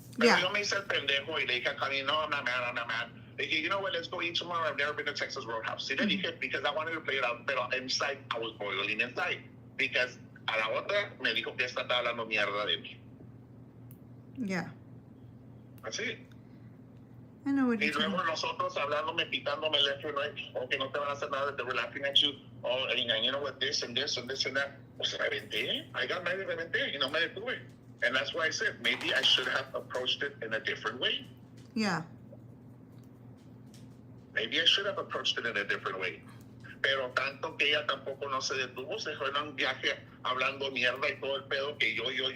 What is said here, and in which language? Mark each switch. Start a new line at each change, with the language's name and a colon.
Spanish: Pero yo me hice el pendejo y le dije a Connie, no,
English: I'm not mad, I'm not mad.
Spanish: Le dije,
English: you know what, let's go eat tomorrow. I've never been to Texas Roadhouse.
Spanish: Sí, le dije,
English: because I wanted to play it out, pero inside, I was boiling inside.
Spanish: Because a la otra me dijo que esta está hablando mierda de mí.
English: Yeah. That's it. I know what
Spanish: Y
English: you're
Spanish: luego
English: saying.
Spanish: nosotros hablándome, pitándome
English: left and right,
Spanish: o que no te van a hacer nada,
English: they were laughing at you, oh, you know what, this and this and this and that.
Spanish: Pues reventé.
English: I got mad
Spanish: y reventé, y no me detuve.
English: And that's why I said, maybe I should have approached it in a different way. Yeah. Maybe I should have approached it in a different way.
Spanish: Pero tanto que ella tampoco no se detuvo, se fue en un viaje hablando mierda y todo el pedo que yo.